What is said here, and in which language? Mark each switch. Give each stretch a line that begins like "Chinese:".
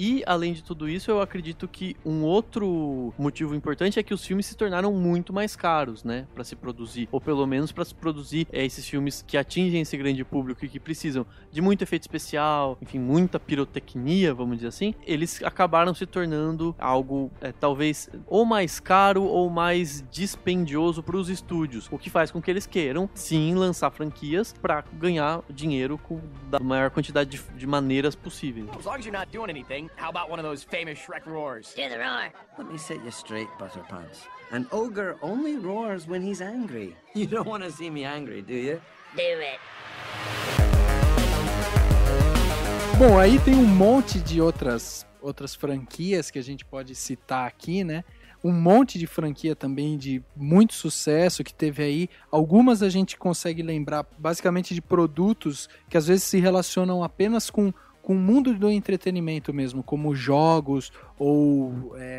Portuguese: E, além de tudo isso, eu acredito que um outro motivo importante é que os filmes se tornaram muito mais caros, né, para se produzir, ou pelo menos para se produzir esses filmes que atingem esse grande público e que precisam de muito efeito especial, enfim, muita pirotecnia, vamos dizer assim. Eles acabaram se tornando algo talvez ou mais caro ou mais dispendioso para os estúdios, o que faz com que eles queiram sim lançar franquias para ganhar dinheiro da maior quantidade de maneiras possíveis.
English: As long as you're not doing anything, how about one of those famous Shrek roars? Do the roar. Let me set you straight, Butterpants. An ogre only roars when he's angry. You don't want to see me angry, do you? Do it.
Portuguese: Bom, aí tem um monte de outras franquias que a gente pode citar aqui, né? Um monte de franquia também de muito sucesso que teve aí. Algumas a gente consegue lembrar basicamente de produtos que às vezes se relacionam apenas com o mundo do entretenimento mesmo, como jogos ou...